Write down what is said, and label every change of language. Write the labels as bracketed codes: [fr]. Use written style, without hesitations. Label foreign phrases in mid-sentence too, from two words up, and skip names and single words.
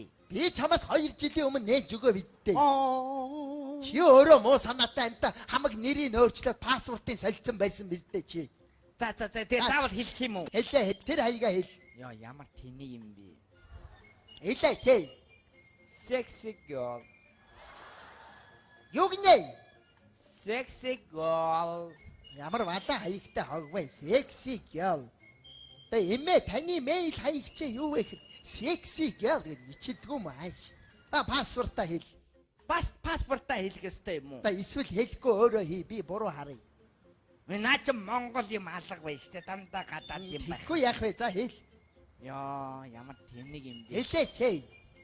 [mn] Би чамаас 2 жилийн өмнө нээж өгөө бидтэй. Чи өөрөө муу санаатай энэ хамаг нэрийг өөрчлөөд пассвортыг солилцсон байсан бидтэй чи. За тэгээ заавал хэлэх юм уу? Хэлээ тэр хаягаа хэл. Яа ямар тэнэг юм бэ? Хэлээ чи. [en] Sexy girl. [mn] Юу гинэ? [en] Sexy girl. [mn] Ямар валаа хаягтай хогвэ [en] sexy girl. [mn] Тэ эмээ таны мэйл хаяг чи юу вэ? [en] Sexy girl [mn] гэж ичдэггүй юм ааш. Пассвортаа хэл. Паспортаа хэлэх ёстой юм уу? Эсвэл хэлэхгүй өөрөө хий би буруу харъя. Наа чи Монгол юм алга байна штэ дандаа гадаад юм байх. Тэгэхгүй яах вэ? За хэл. Яа ямар тэнэг юм бэ?